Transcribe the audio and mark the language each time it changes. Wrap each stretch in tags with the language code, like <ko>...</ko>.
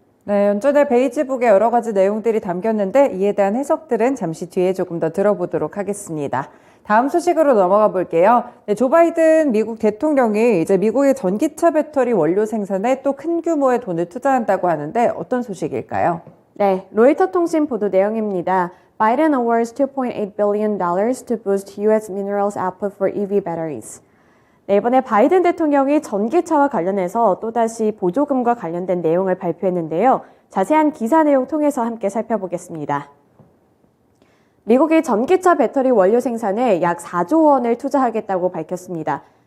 <ko>네, 연준의 베이지북에 여러 가지 내용들이 담겼는데 이에 대한 해석들은 잠시 뒤에 조금 더 들어보도록 하겠습니다. 다음 소식으로 넘어가 볼게요. 네, 조 바이든 미국 대통령이 이제 미국의 전기차 배터리 원료 생산에 또 큰 규모의 돈을 투자한다고 하는데 어떤 소식일까요? 네, 로이터 통신 보도 내용입니다.</ko> <en>Biden awards $2.8 billion to boost U.S. minerals output for EV batteries.</en> <ko>네, 이번에 바이든 대통령이 전기차와 관련해서 또다시 보조금과 관련된 내용을 발표했는데요. 자세한 기사 내용 통해서 함께 살펴보겠습니다. 미국이 전기차 배터리 원료 생산에 약 4조 원을 투자하겠다고 밝혔습니다.</ko>